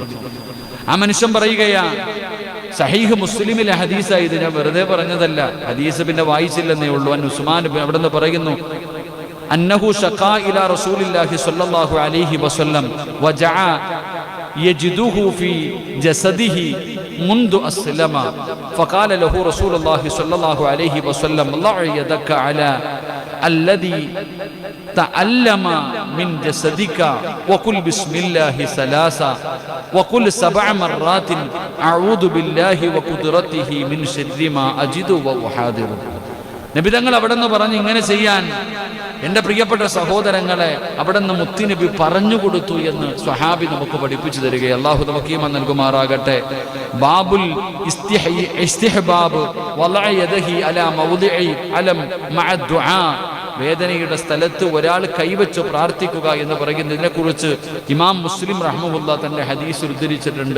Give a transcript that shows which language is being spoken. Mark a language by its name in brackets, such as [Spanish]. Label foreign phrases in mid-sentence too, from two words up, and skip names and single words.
[Malayalam] ആ മനുഷ്യൻ പറയുകയാ, സഹീഹ് മുസ്ലിമിലെ ഹദീസാണ് ഇത്, ഞാൻ വെറുതെ പറഞ്ഞതല്ല. ഹദീസ് പിന്നെ വായിച്ചില്ലെന്നേ ഉള്ളൂ. ഉസ്മാൻ അവിടെ നിന്ന് പറയുന്നു, [Arabic] أنه شكا إلى رسول الله صلى الله عليه وسلم وجعا يجده في جسده منذ أسلم فقال له رسول الله صلى الله عليه وسلم ضع يدك على الذي تعلم من جسدك وقل بسم الله ثلاثا وقل 7 مرات أعوذ بالله وقدرته من شر ما أجد وأحاذر. [Malayalam] നബി തങ്ങൾ അവിടെ നിന്ന് പറഞ്ഞ് ഇങ്ങനെ ചെയ്യാൻ എൻ്റെ പ്രിയപ്പെട്ട സഹോദരങ്ങളെ അവിടെ നിന്ന് മുത്തുനബി പറഞ്ഞു കൊടുത്തു എന്ന് സ്വഹാബി നമുക്ക് പഠിപ്പിച്ചു തരികയും അല്ലാഹു നമുക്ക് ഈമാൻ നൽകുമാറാകട്ടെ. [Arabic] باب استحباب وضع يده على موضع الألم مع الدعاء, [Malayalam] വേദനയുടെ സ്ഥലത്ത് ഒരാൾ കൈവച്ച് പ്രാർത്ഥിക്കുക എന്ന് പറയുന്നതിനെ കുറിച്ച് ഇമാം മുസ്ലിം റഹ്മഹുല്ലാ തന്റെ ഹദീസ് ഉദ്ധരിച്ചിട്ടുണ്ട്.